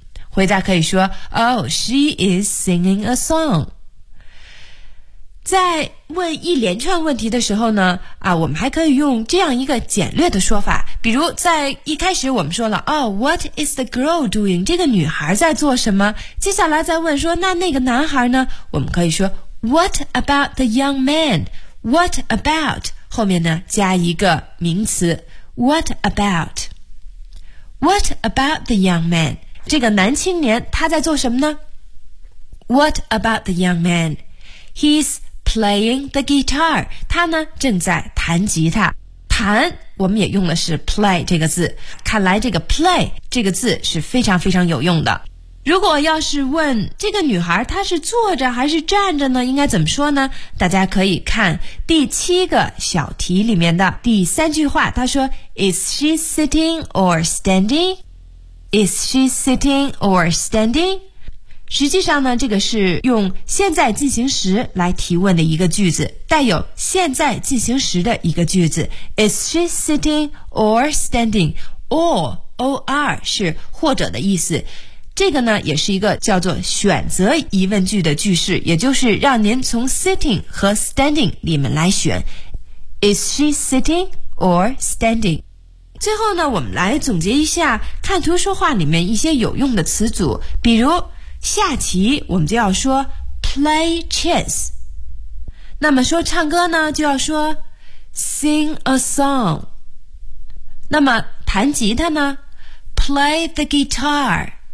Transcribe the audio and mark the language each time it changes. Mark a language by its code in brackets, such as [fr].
[zh] 回答可以说 [en] Oh, she is singing a song。 [zh] 在问一连串问题的时候呢，我们还可以用这样一个简略的说法，比如在一开始我们说了哦 ， [en] What is the girl doing？ [zh] 这个女孩在做什么？接下来再问说，那个男孩呢？我们可以说 [en] What about the young man？What about [zh] 后面呢加一个名词 [en] ，What about？What about the young man？ [zh] 这个男青年他在做什么呢 ？ [en] What about the young man？ He's playing the guitar， [zh] 他呢正在弹吉他。弹我们也用的是 play 这个字，看来这个 play 这个字是非常非常有用的。如果要是问这个女孩她是坐着还是站着呢，应该怎么说呢？大家可以看第七个小题里面的第三句话，她说 [en] Is she sitting or standing? Is she sitting or standing? [zh] 实际上呢，这个是用现在进行时来提问的一个句子，带有现在进行时的一个句子。 [en] Is she sitting or standing? [zh] Or, O-R 是或者的意思。这个呢，也是一个叫做选择疑问句的句式，也就是让您从 sitting 和 standing 里面来选。 [en] Is she sitting or standing? [zh] 最后呢，我们来总结一下看图说话里面一些有用的词组，比如下棋我们就要说 [en] play chess， [zh] 那么说唱歌呢就要说 [en] sing a song， [zh] 那么弹吉他呢 [en] play the guitar。